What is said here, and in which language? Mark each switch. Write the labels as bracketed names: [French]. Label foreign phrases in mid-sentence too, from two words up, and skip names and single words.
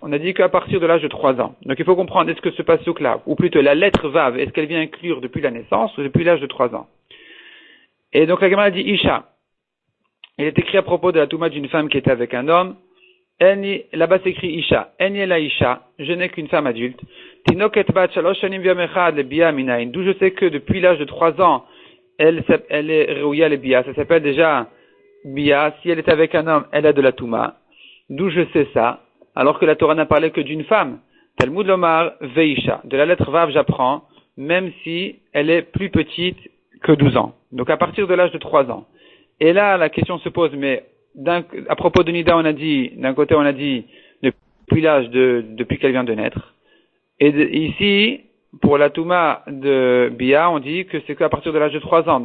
[French] On a dit qu'à partir de l'âge de 3 ans. Donc il faut comprendre, est-ce que ce passouk-là, ou plutôt la lettre Vav, est-ce qu'elle vient inclure depuis la naissance ou depuis l'âge de 3 ans? Et donc la Gemara dit Isha. Il est écrit à propos de la touma d'une femme qui était avec un homme. Là-bas s'écrit Isha. [Hebrew] אין לי אלא אשה. [French] Je n'ai qu'une femme adulte. [Hebrew] תינוקת בת שלש שנים ויום אחד לביאה מנין. [French] D'où je sais que depuis l'âge de 3 ans, elle est [Hebrew] ראויה לביאה. [French] Ça s'appelle déjà bia. Si elle est avec un homme, elle a de la touma. D'où je sais ça. Alors que la Torah n'a parlé que d'une femme. [Hebrew] תלמוד לומר ואשה. [French] De la lettre Vav, j'apprends, même si elle est plus petite que 12 ans. Donc à partir de l'âge de 3 ans. Et là, la question se pose, mais à propos de Nida, d'un côté on a dit depuis qu'elle vient de naître. Et ici, pour la Touma de Bia, on dit que c'est qu'à partir de l'âge de 3 ans.